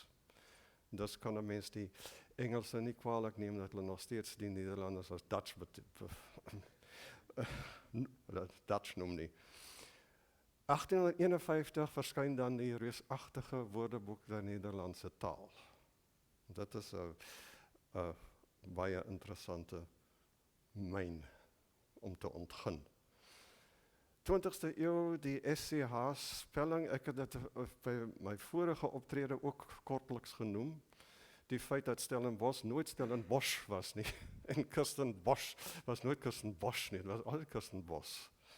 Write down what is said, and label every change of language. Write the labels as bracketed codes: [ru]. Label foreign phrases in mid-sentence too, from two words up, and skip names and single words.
[nl] Dus kan een mens die Engelsen niet kwalijk nemen, dat hulle nog steeds die Nederlanders als Dutch noemen die. 1851 verschijnt dan die reusachtige woordenboek der Nederlandse taal. [af] Dat is een baie interessante myn om te ontgin. 20ste eeuw, die SCH-spelling, ek het dit by my vorige optrede ook kortliks genoem. Die feit dat Stellenbosch nooit Stellenbosch was nie, en Kirstenbosch was nooit Kirstenbosch nie, dit was altyd Kirstenbosch.